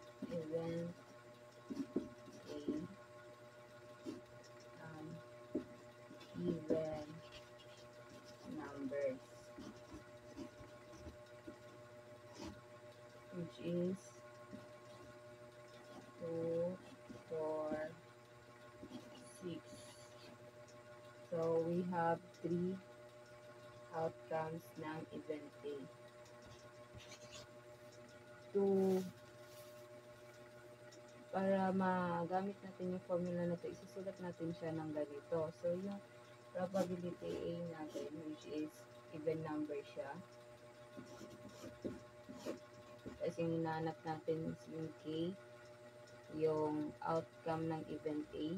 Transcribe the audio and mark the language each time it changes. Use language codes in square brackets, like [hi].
[en] Even A even numbers, which is 2, 4, 6. So we have 3 outcomes ng event A. [tl] Para magamit natin yung formula na ito, isusulat natin siya ng ganito. So yung probability A natin, [en] which is even number [tl] siya. Tapos yung hinahanap natin is yung K, yung outcome ng event A.